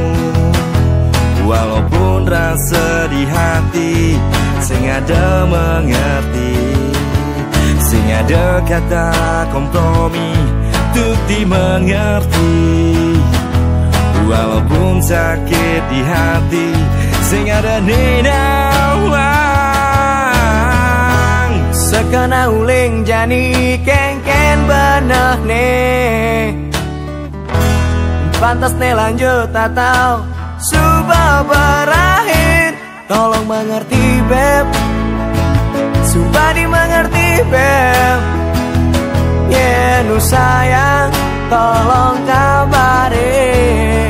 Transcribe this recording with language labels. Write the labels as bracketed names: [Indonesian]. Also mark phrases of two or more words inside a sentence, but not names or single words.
[Indonesian] Walaupun rasa di hati [Balinese] sing ada [Indonesian] mengerti, [Balinese] sing ada [Indonesian] kata kompromi untuk dimengerti. Walaupun sakit di hati [Balinese] sing ada nenawang, sekena uling jani kengken beneh ne. [Indonesian] Pantas nih lanjut atau sudah berakhir. Tolong mengerti beb, sumpah dimengerti beb. Yeah, nu sayang, tolong kabarin.